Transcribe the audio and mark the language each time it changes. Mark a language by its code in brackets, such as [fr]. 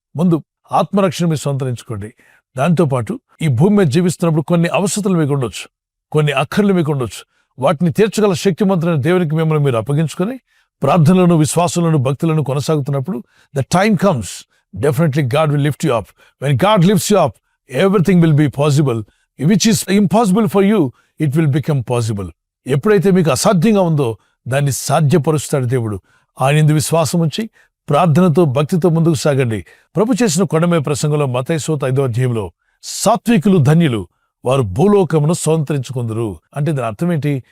[te] ముందు ఆత్మరక్షణ మీరు స్వతంత్రించుకోండి. దాంతోపాటు ఈ భూమి మీద జీవిస్తున్నప్పుడు కొన్ని అవసరతలు మీకు ఉండొచ్చు, కొన్ని అక్కర్లు మీకు ఉండొచ్చు. వాటిని తీర్చగల శక్తిమంతులైన దేవునికి మిమ్మల్ని మీరు అప్పగించుకొని ప్రార్థనలను, విశ్వాసంలోను, భక్తులను కొనసాగుతున్నప్పుడు [en] The time comes, definitely God will lift you up. When God lifts you up, everything will be possible. Which is impossible for you, it will become possible. [te] ఎప్పుడైతే మీకు అసాధ్యంగా ఉందో దాన్ని సాధ్యపరుస్తాడు దేవుడు. ఆయనందు విశ్వాసం ఉంచి ప్రార్థనతో, భక్తితో ముందుకు సాగండి. ప్రభు చేసిన కొండమే ప్రసంగంలో మత్తయి 5వ అధ్యాయంలో సాత్వికులు ధన్యులు, వారు భూలోకమును స్వతంత్రించుకుందురు అంటే దాని అర్థం ఏంటి?